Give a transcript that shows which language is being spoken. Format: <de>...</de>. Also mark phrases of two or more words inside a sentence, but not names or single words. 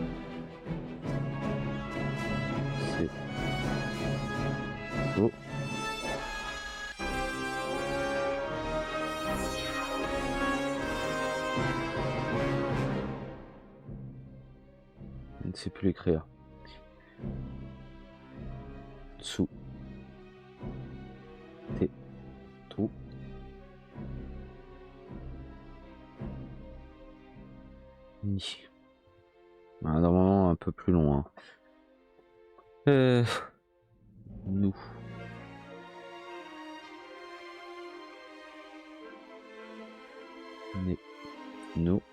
<fr>C'est so. Je ne sais plus l'écrire.</fr> <ja>Tsu. Te. To. Ni.</ja> <fr>Ah, normalement un peu plus loin.</fr> <ja>Nous. Ne. No.</ja>